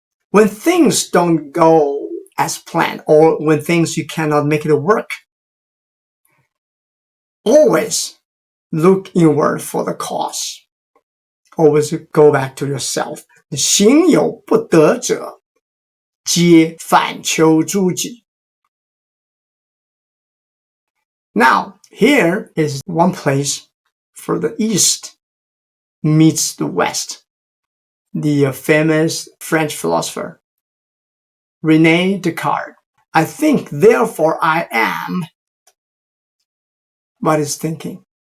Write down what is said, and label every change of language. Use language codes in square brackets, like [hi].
[en] When things don't go as planned, or when things you cannot make it work, always look inward for the cause. Always go back to yourself. [zh] 行有不得者，皆反求诸己。 [en] Now, here is one place for the East meets the West. The famous French philosopher, René Descartes. I think, therefore I am. What is thinking?